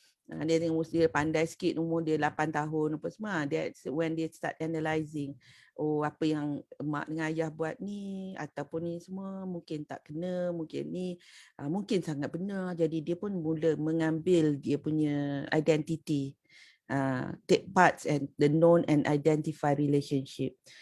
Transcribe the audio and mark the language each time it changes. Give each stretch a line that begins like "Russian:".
Malay: Dia tengok dia pandai sikit, umur dia 8 tahun apa semua.
English: That's when
Malay: dia
English: start analysing.
Malay: Oh, apa yang mak dengan ayah buat ni ataupun ni semua mungkin tak kena, mungkin ni mungkin sangat benar. Jadi dia pun mula mengambil dia punya identity.
English: Take parts and the known and identify relationship.